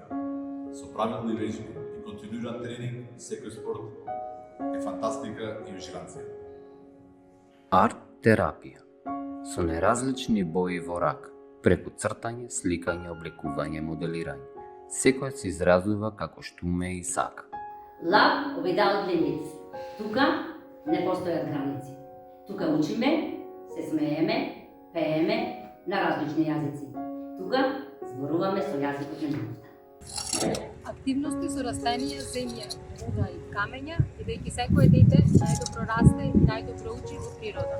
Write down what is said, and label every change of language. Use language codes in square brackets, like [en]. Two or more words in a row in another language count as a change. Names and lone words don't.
[mk] Со правилни вежби и континуиран тренинг, секој спорт е фантастика и уживација. Арт-терапија. Со неразлични бои во рак, преку цртање, сликање, облекување, моделирање. Секој се изразува како што уме и сака. [en] Love without limits. [mk] Тука не постојат граници. Тука учиме, се смееме, пееме на различни јазици. Тука зборуваме со јазикот на љубовта. Активности со растенија, земја, вода и камења, бидејќи секое дете најдобро расте и најдобро учи во природа.